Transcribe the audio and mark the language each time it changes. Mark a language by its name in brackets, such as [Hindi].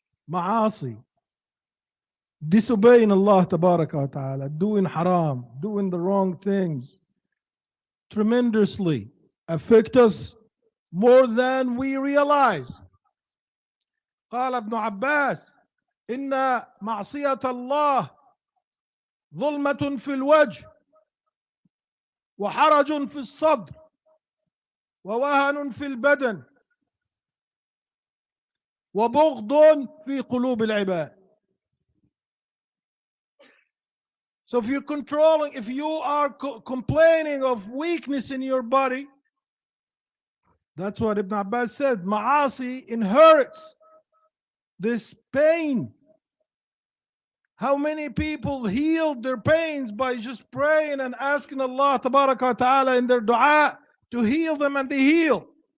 [English] Ma'asi. Disobeying Allah tabaraka wa ta'ala, doing haram, doing the wrong things, tremendously affect us more than we realize. [Arabic] قال ابن عباس إن معصية الله ظلمة في الوجه وحرج في الصدر ووهن في البدن وبغض في قلوب العباد. [English] So if you are complaining of weakness in your body, that's what Ibn Abbas said, Ma'asi inherits this pain. How many people healed their pains by just praying and asking Allah Tabaraka wa Ta'ala in their dua to heal them, and they heal.